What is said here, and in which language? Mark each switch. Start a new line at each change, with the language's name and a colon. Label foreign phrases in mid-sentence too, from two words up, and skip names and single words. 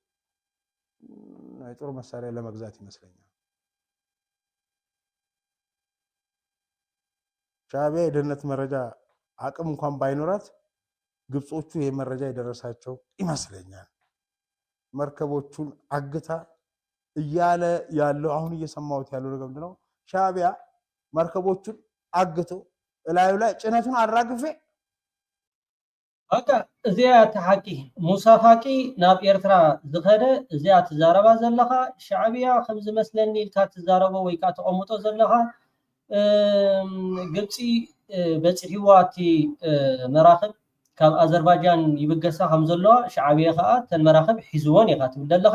Amharic: የጦር መሳሪያ ለመግዛት ይመስለኛል። ሻዕቢያ የደህንነት መረጃ አቅም እንኳን ባይኖራት ግብጾቹ የመረጃ የደረሳቸው ይመስለኛል። መርከቦቹን አግታ እያለ ያለው አሁን እየሰማሁት ያለው ነገር ምንድነው? ሻዕቢያ መርከቦቹን አግቶ እላዩ ላይ ጭነቱን አራግፌ
Tigrinya: በቃ እዚያ ተሐቂ ሙሳ ፋቂ ናብ ኤርትራ ዝኸደ እዚያ ትዛረባ ዘለኻ ሻዕቢያ ከም ዝመስለኒ ኢልካ ትዛረቦ ወይ ከዓ ተቐምጦ ዘለኻ ግብፂ በፂሕዋ እቲ መራኽብ ካብ አዘርባይጃን ይብገሳ ከም ዘለዋ ሻዕቢያ ከዓ ተን መራኽብ ሒዝዎን ኢኻ ትብል ዘለኻ